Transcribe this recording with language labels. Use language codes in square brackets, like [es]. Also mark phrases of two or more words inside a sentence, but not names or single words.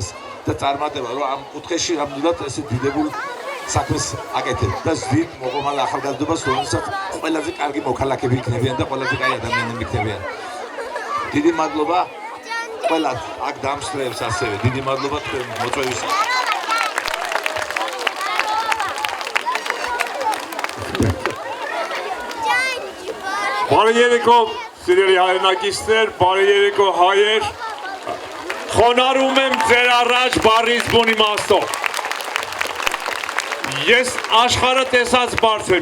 [ka] და წარმატება, რომ ამ კუთხეში ნამდვილად ესე დიდებულ საქმეს აკეთებ და ზრდით მოყომალ ახალგაზრდობას, რომელსაც ყველაზე კარგი მოქალაქეები იქნებიან და ყველაზე კაი ადამიანები იქნებიან. დიდი მადლობა ყველას აქ დამსწრეებს ასევე. დიდი მადლობა თქვენ მოწვევისთვის. [hy] Բարի երեկո, սիրելի հայրենակիցներ, բարի երեկո հայեր, խոնարհում եմ ձեր առաջ բառից բուն իմաստով։ Ես աշխարհը տեսած բարձ եմ,